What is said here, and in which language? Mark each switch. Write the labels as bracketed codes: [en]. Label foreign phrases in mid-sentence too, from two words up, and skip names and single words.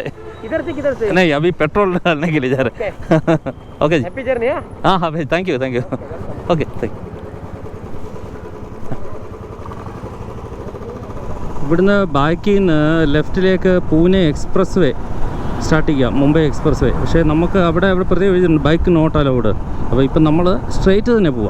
[hi] किधर से नहीं, अभी पेट्रोल डालने के लिए जा रहे. ओके जी, [en] happy journey. [hi] हाँ हाँ भाई, [en] thank you okay thank you. [ml] ഇവിടുന്ന് ബാക്കിൽ നിന്ന് ലെഫ്റ്റിലേക്ക് പൂനെ എക്സ്പ്രസ് വേ സ്റ്റാർട്ട് ചെയ്യാം, മുംബൈ എക്സ്പ്രസ് വേ. പക്ഷേ നമുക്ക് അവിടെ പ്രത്യേകം എഴുതിയിട്ടുണ്ട് [en] bike not allowed. [ml] അപ്പോൾ ഇപ്പം നമ്മൾ സ്ട്രെയിറ്റ് തന്നെ പോവാം.